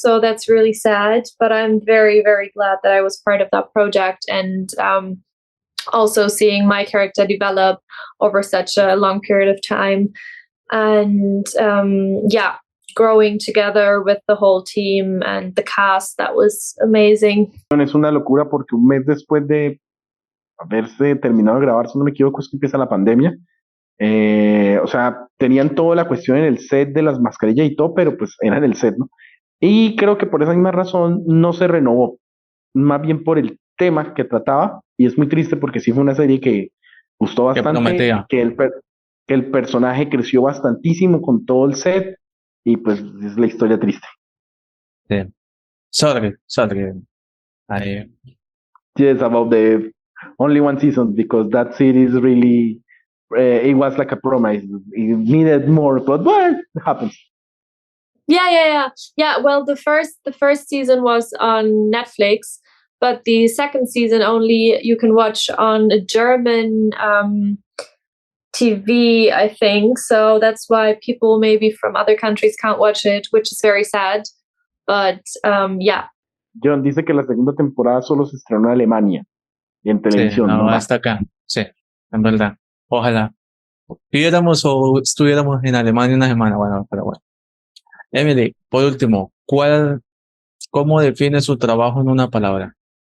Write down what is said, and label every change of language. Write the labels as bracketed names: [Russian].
[English] So that's really sad, but I'm very, very glad that I was part of that project, and also seeing my character develop over such a long period of time. And growing together with the whole team and the cast, that was amazing. [Spanish] Es una locura porque un mes después de haberse terminado de grabar, si no me equivoco, es que empieza la pandemia. O sea, tenían toda la cuestión en el set de las mascarillas y todo, pero pues era en el set, ¿no? Y creo que por esa misma razón no se renovó, más bien por el tema que trataba, y es muy triste porque sí fue una serie que gustó bastante, que el personaje creció bastantísimo con todo el set, y pues es la historia triste. Sí. [English] Sorry. Yes, about the only one season, because that series really, it was like a promise. It needed more, but well, it happens. Yeah. Well, the first season was on Netflix, but the second season only you can watch on a German TV, I think. So that's why people maybe from other countries can't watch it, which is very sad. But [Spanish] Jhon dice que la segunda temporada solo se estrenó en Alemania y en televisión. Sí, no, hasta acá. Sí, en verdad. Ojalá viéramos o estuviéramos en Alemania una semana. Bueno, pero bueno. Emily, por último, ¿cómo define su trabajo en una palabra?